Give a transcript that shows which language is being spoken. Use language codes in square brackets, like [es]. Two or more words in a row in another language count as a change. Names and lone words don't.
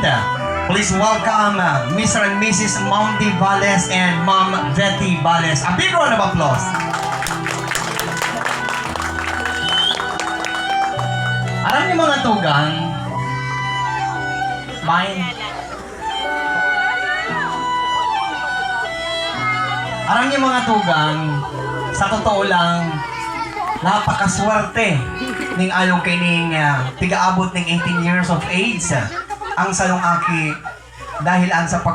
[en] Please welcome Mr. and Mrs. Momdi Valles and Mom Betty Valles. A big round of applause. [bik] Alam niyo mga tugang, alam niyo mga tugang, sa totoo lang, napakaswerte ning ayong kining tigaabot ning 18 [en] years of age [bik] ang salong aki dahil ang sa